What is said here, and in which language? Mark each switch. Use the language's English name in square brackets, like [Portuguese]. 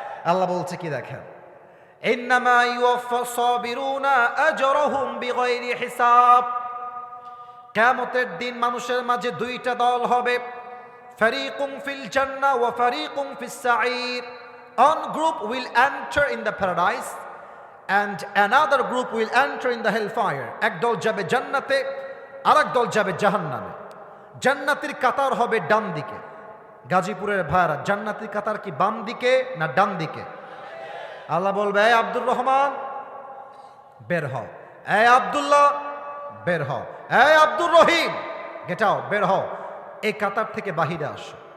[Bangla] আল্লাহ বলছে কি দেখেন, [Arabic] ইন্নামা ইউওয়াফাস সাবিরুনা আজরাহুম বিগাইরি হিসাব। [Bangla] কিয়ামতের দিন মানুষের মাঝে 2টা দল হবে, [Arabic] ফারিকুম ফিল জান্নাহ ওয়া ফারিকুম ফিস সাঈর। [English] One group will enter in the paradise and another group will enter in the hellfire. [Bangla] এক দল যাবে জান্নাতে, আরেক দল যাবে জাহান্নামে। জান্নাতের কাতার হবে ডান দিকে। গাজীপুরের ভাইরা, জান্নাতের কাতার কি বাম দিকে না ডান দিকে? আল্লাহ বলবে, এই আব্দুর রহমান বের হও, এই আব্দুল্লাহ বের হও, এই আব্দুর রহিম [English] get out, [Bangla] বের হও, এই কাতার থেকে বাহিরে আসো।